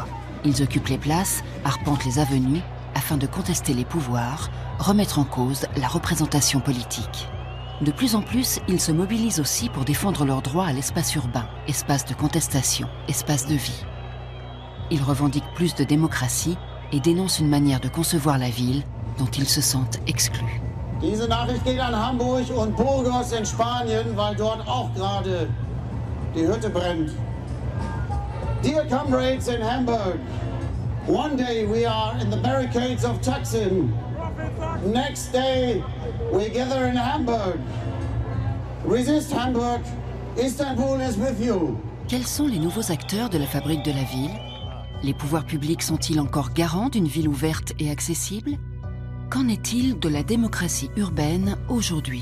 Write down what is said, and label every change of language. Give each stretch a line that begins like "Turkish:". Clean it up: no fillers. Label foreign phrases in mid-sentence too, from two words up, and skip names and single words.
French: Ils occupent les places, arpentent les avenues, afin de contester les pouvoirs, remettre en cause la représentation politique. De plus en plus, ils se mobilisent aussi pour défendre leurs droits à l'espace urbain, espace de contestation, espace de vie. Ils revendiquent plus de démocratie et dénoncent une manière de concevoir la ville dont ils se sentent exclus.
German: Diese Nachricht geht an Hamburg und Burgos in Spanien, weil dort auch gerade die Hütte brennt.
English: Dear comrades in Hamburg, one day we are in the barricades of Taksim. Next day we gather in Hamburg. Resist Hamburg, Istanbul is with you.
French: Quels sont les nouveaux acteurs de la fabrique de la ville? Les pouvoirs publics sont-ils encore garants d'une ville ouverte et accessible? Qu'en est-il de la démocratie urbaine aujourd'hui?